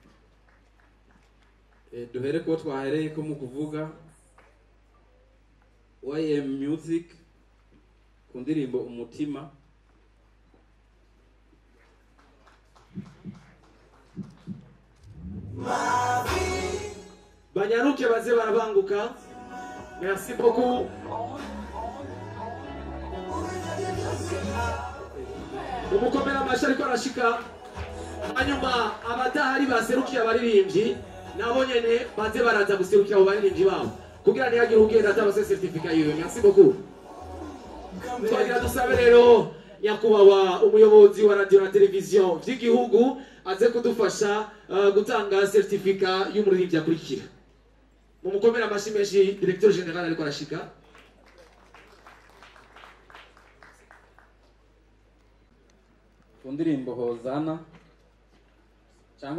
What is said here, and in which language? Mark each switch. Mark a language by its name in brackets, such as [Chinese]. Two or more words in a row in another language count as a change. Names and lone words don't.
[Rundi] Duhere ko twahereye ko mu kuvuga YM Music ku ndirimbo umutima banyaruke baze barabanguka. [French] Merci beaucoup. [Rundi] Umukomera amashi ariko arashika hanyuma abadahari baserukiye abaririmbyi nabo nyene baze baraza guserukira abo baririmbyi babo kugira ntihagire ugenda atabase certificate yiwe. [French] Merci beaucoup. [Rundi] Twagira dusabe rero nyakubahwa umuyobozi wa radio na televiziyo vy'igihugu aze kudufasha gutanga certificate y'umuririmbyi akurikira. Mumukomera amashi menshi [French] directeur general [Rundi] ariko arashika. kundirimbo Hozana cyangwa